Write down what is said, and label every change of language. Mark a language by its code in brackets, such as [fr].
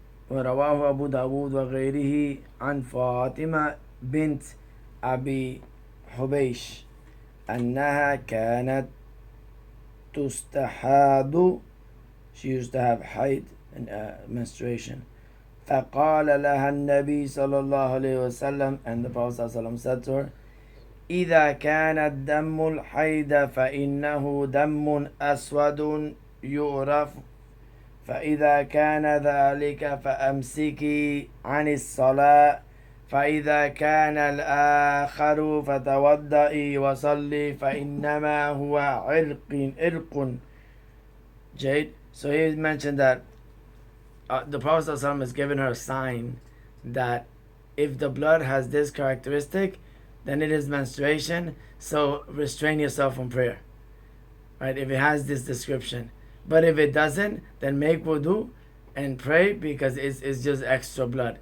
[ar] ورواه أبو داود وغيره عن فاطمة بنت أبي حبيش أنها كانت تستحاض. [en] She used to have haid and menstruation. [ar] فقال لها النبي صلى الله عليه وسلم, [en] and the Prophet صلى الله عليه وسلم said to her, [ar] إذا كان الدم الحيض فإنه دم أسود يعرف, فإذا كان ذلك فأمسكي عن الصلاة, فإذا كان الآخر فتوضئي وصلي فإنما هو عرق. Jade. [en] So he mentioned that the Prophet ﷺ has given her a sign that if the blood has this characteristic, then it is menstruation. So restrain yourself from prayer, right? If it has this description, but if it doesn't, then make wudu and pray because it's just extra blood.